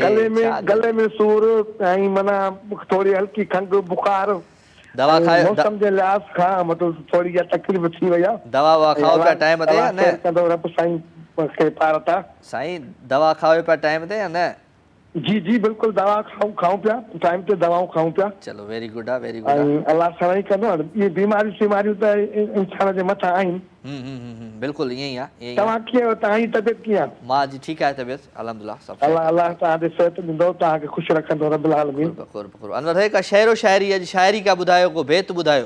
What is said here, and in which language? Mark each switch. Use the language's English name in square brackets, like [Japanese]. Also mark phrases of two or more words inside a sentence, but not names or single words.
[Sindhi] गले में सूर ऐं माना थोरी हल्की खंघि बुखार दवा खायो मौसम जे लिहाज़ खां मतिलबु थोरी इहा तकलीफ़ थी वई आहे। दवा ववा खाओ पिया टाइम ते या न? कंदो रब साईं खे पार था। साईं दवा खाओ पिया टाइम ते या न? जी जी बिल्कुलु दवा खाऊं पिया टाइम ते दवाऊं खाऊं पिया। चलो [English] very good [Sindhi] आहे [English] very good [Sindhi] आहे। अलाह सवाई कंदो इहे बीमारियूं त इंसान जे मथां आहिनि। बिल्कुलु ईअं ई आहे। तव्हां कीअं तव्हांजी तबियत कीअं आहे? मां जी ठीकु आहे तबियत अल्हम्दुलिल्लाह सभु। अलाह तव्हांखे सिहत ॾींदो तव्हांखे ख़ुशि रखंदो [Arabic] رب العالمين. [Sindhi] अनवर भाई का शेरो शाइरी अॼु शाइरी का ॿुधायो को बेत ॿुधायो।